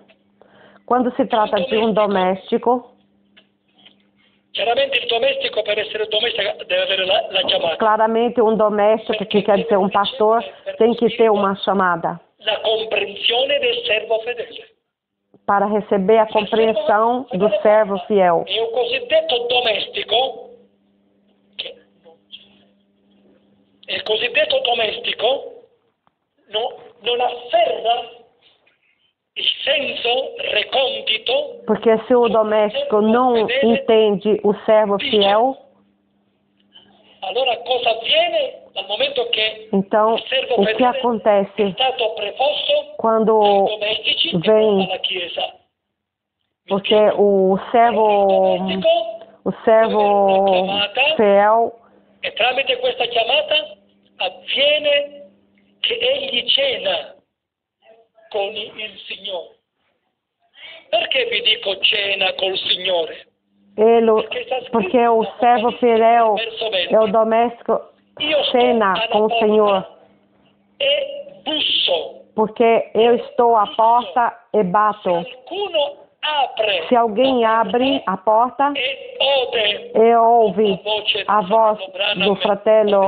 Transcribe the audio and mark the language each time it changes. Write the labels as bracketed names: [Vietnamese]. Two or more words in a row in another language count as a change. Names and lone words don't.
[Portuguese] Quando se trata de um doméstico, claramente um doméstico, que quer dizer um pastor, tem que ter uma chamada para receber a compreensão do servo fiel. [Italian] Il cosiddetto domestico non afferra il senso recondito. [Portuguese] Porque se o doméstico não entende o servo fiel, [Italian] allora cosa avviene dal momento che [Portuguese] então o que acontece quando vem, porque o servo fiel, [Italian] e tramite questa chiamata avviene che egli cena con il Signore. Perché vi dico cena col Signore? [Portuguese] Porque o servo fiel é o doméstico, cena com o Senhor. [Italian] E busso. [Portuguese] Porque eu estou à porta e bato. Se alguém abre a porta e ouve a voz do fratello